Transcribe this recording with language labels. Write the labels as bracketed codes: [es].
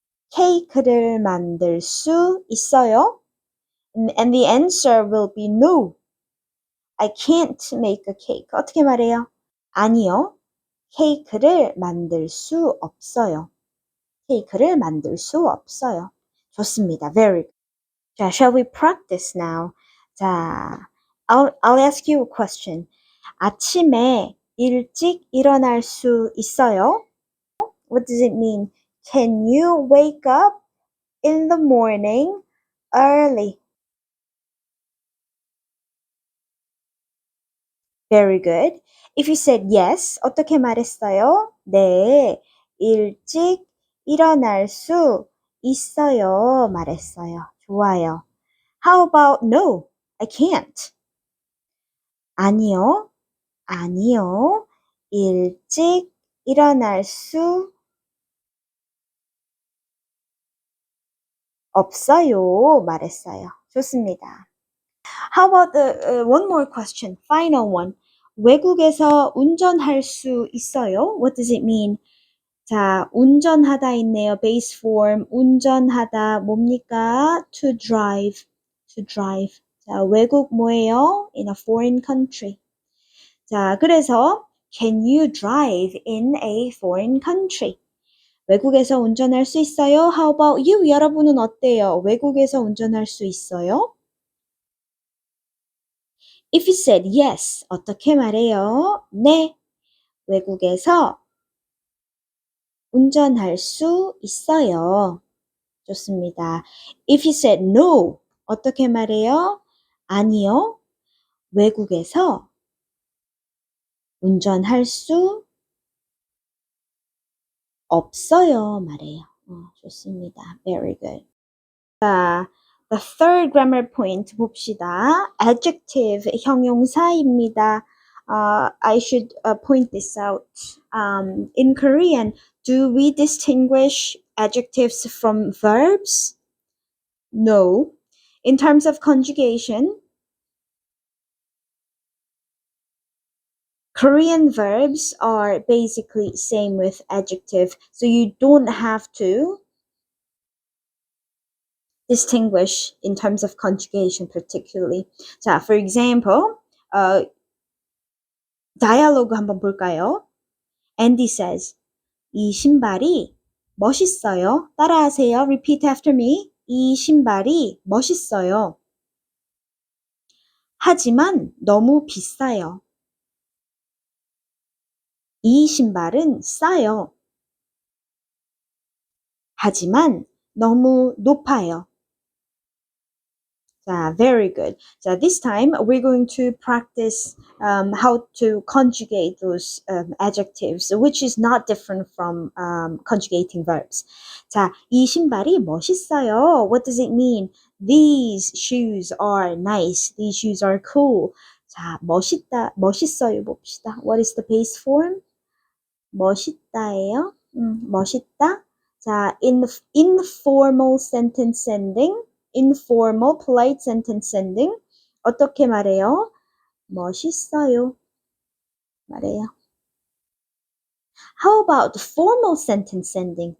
[ko] 케이크를 만들 수 있어요? [en] And the answer will be no. I can't make a cake. [ko] 어떻게 말해요? 아니요. 케이크를 만들 수 없어요. 케이크를 만들 수 없어요. 좋습니다. [en] Very good. 자, shall we practice now? 자, I'll ask you a question. [ko] 아침에 일찍 일어날 수 있어요? [en] What does it mean? Can you wake up in the morning early? Very good. If you said yes, [ko] 어떻게 말했어요? 네, 일찍 일어날 수 있어요. 말했어요. 좋아요. [en] How about no? I can't. [ko] 아니요. 아니요. 일찍 일어날 수 없어요. 말했어요. 좋습니다. [en] How about the one more question? Final one. [ko] 외국에서 운전할 수 있어요? [en] What does it mean? 자, [ko] 운전하다 있네요. [en] base form. [ko] 운전하다 뭡니까? [en] To drive. To drive. 자, [ko] 외국 뭐예요? [en] In a foreign country. 자, [ko] 그래서 [en] can you drive in a foreign country? [ko] 외국에서 운전할 수 있어요? [en] How about you? [ko] 여러분은 어때요? 외국에서 운전할 수 있어요? [en] If you said yes, [ko] 어떻게 말해요? 네, 외국에서 운전할 수 있어요. 좋습니다. [en] If you said no, [ko] 어떻게 말해요? 아니요, 외국에서 운전할 수 없어요. 말해요. 좋습니다. [en] Very good. 자, the third grammar point [ko] 봅시다. [en] Adjective, 형용사입니다. I should point this out. In Korean, do we distinguish adjectives from verbs? No. In terms of conjugation, Korean verbs are basically same with adjective, so you don't have to distinguish in terms of conjugation particularly. 자, for example, dialogue [ko] 한번 볼까요? [en] Andy says, [ko] 이 신발이 멋있어요. 따라하세요. [en] Repeat after me. [ko] 이 신발이 멋있어요. 하지만 너무 비싸요. 이 신발은 싸요. 하지만 너무 높아요. [en] Very good. So this time we're going to practice how to conjugate those adjectives, which is not different from conjugating verbs. 자, 이 신발이 멋있어요. What does it mean? These shoes are nice. These shoes are cool. [ko] 자, 멋있다, 멋있어요 봅시다. [en] What is the base form? [ko] 멋있다예요. 멋있다. [en] 자, informal sentence ending, informal polite sentence ending. [ko] 어떻게 말해요? 멋있어요. 말해요. [en] How about formal sentence ending?